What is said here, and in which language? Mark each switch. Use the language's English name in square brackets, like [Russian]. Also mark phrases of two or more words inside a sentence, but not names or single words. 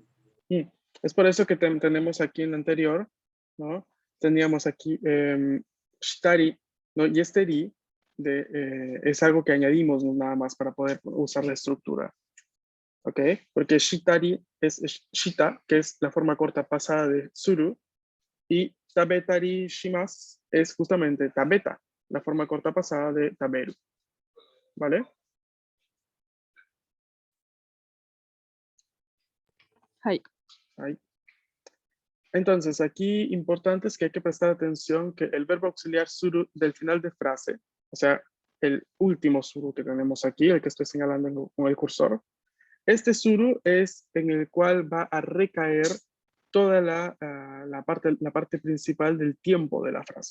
[Spanish] Es por eso que tenemos aquí en la anterior, ¿no? Teníamos aquí shitari, ¿no? Y este ri es algo que añadimos nada más para poder usar la estructura. ¿Ok? Porque shitari es shita, que es la forma corta pasada de suru, y [Japanese] 食べたりします [Spanish] es justamente tabeta, la forma corta pasada de taberu. ¿Vale? [Japanese] はい。 [Spanish] Ahí. Entonces, aquí importante es que hay que prestar atención que el verbo auxiliar suru del final de frase, o sea, el último suru que tenemos aquí, el que estoy señalando con el cursor, este suru es en el cual va a recaer toda la parte principal del tiempo de la frase.